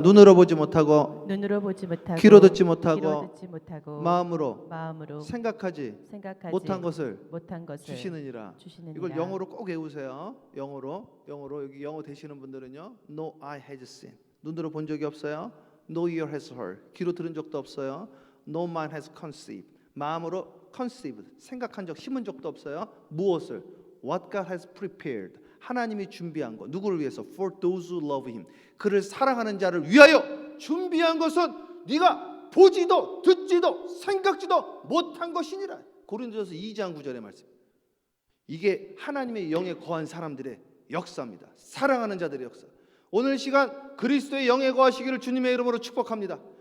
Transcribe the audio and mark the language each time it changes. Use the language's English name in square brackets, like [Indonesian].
[Korean] 눈으로 보지 못하고 귀로 듣지 못하고 마음으로 생각하지 못한 것을 주시느니라. 이걸 영어로 꼭 외우세요. 영어로 여기 영어 되시는 분들은요, [English] No eye has seen, [Korean] 눈으로 본 적이 없어요. [English] No ear has heard, [Korean] 귀로 들은 적도 없어요. [English] No mind has conceived, [Korean] 마음으로 conceived, 생각한 적, 심은 적도 없어요. 무엇을? [English] What God has prepared, [Korean] 하나님이 준비한 것. 누구를 위해서? [English] For those who love Him, [Korean] 그를 사랑하는 자를 위하여 준비한 것은 네가 보지도 듣지도 생각지도 못한 것이니라. 고린도전서 2장 9절의 말씀. 이게 하나님의 영에 거한 사람들의 역사입니다. 사랑하는 자들의 역사. 오늘 시간 그리스도의 영에 거하시기를 주님의 이름으로 축복합니다.